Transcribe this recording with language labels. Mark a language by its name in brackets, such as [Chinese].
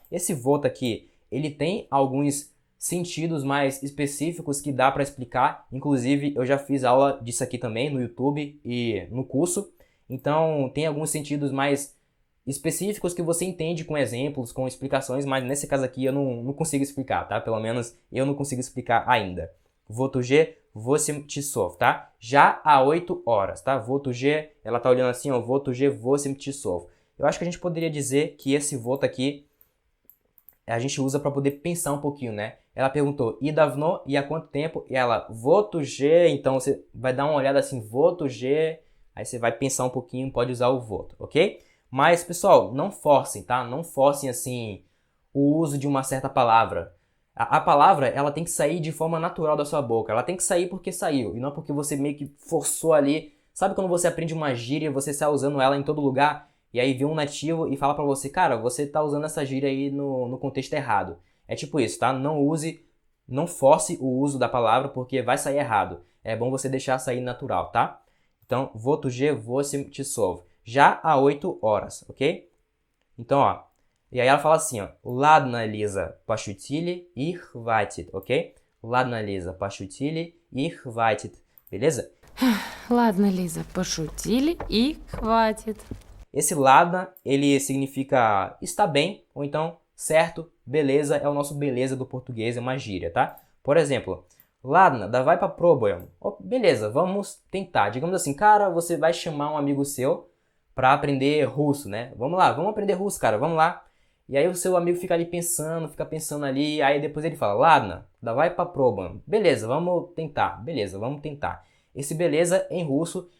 [Portuguese] Esse вот aqui, ele tem alguns sentidos mais específicos que dá para explicar. Inclusive, eu já fiz aula disso aqui também no YouTube e no curso. Então, tem alguns sentidos mais específicos que você entende com exemplos, com explicações, mas nesse caso aqui eu não consigo explicar, tá? Pelo menos eu não consigo explicar ainda. [Russian] Вот уже 8 часов, tá? [Portuguese] Já há 8 horas, tá? Вот уже, ela tá olhando assim, ó, [Russian] вот уже 8 часов. [Portuguese] Eu acho que a gente poderia dizer que esse вот aqui a gente usa para poder pensar um pouquinho, né? Ela perguntou, e давно, e há quanto tempo? E ela, [Russian] вот уже, [Portuguese] então você vai dar uma olhada assim, вот уже, aí você vai pensar um pouquinho, pode usar o вот, ok? Mas, pessoal, não forcem, tá? Não forcem, assim, o uso de uma certa palavra. A palavra, ela tem que sair de forma natural da sua boca. Ela tem que sair porque saiu, e não porque você meio que forçou ali. Sabe quando você aprende uma gíria e você está usando ela em todo lugar? E aí vem um nativo e fala pra você, cara, você tá usando essa gíria aí no contexto errado. É tipo isso, tá? Não force o uso da palavra porque vai sair errado. É bom você deixar sair natural, tá? [Russian] Então, вот уже 8 часов. [Portuguese] Já há 8 horas, ok? Então, ó. E aí ela fala assim, ó. [Russian] Ладно, Лиза, пошутили и хватит, ok? Ладно, Лиза, пошутили и хватит. [Portuguese] Beleza? [Russian] Ладно, Лиза, пошутили и хватит. [Portuguese] Esse ладно, ele significa está bem, ou então certo, beleza, é o nosso beleza do português, é uma gíria, tá? Por exemplo, [Russian] ладно, давай попробуем. [Portuguese] Oh, beleza, vamos tentar. Digamos assim, cara, você vai chamar um amigo seu para aprender russo, né? Vamos lá, vamos aprender russo, cara, vamos lá. E aí o seu amigo fica ali pensando, fica pensando ali, aí depois ele fala, [Russian] ладно, давай попробуем. [Portuguese] Beleza, vamos tentar. Beleza, vamos tentar. Esse beleza em russo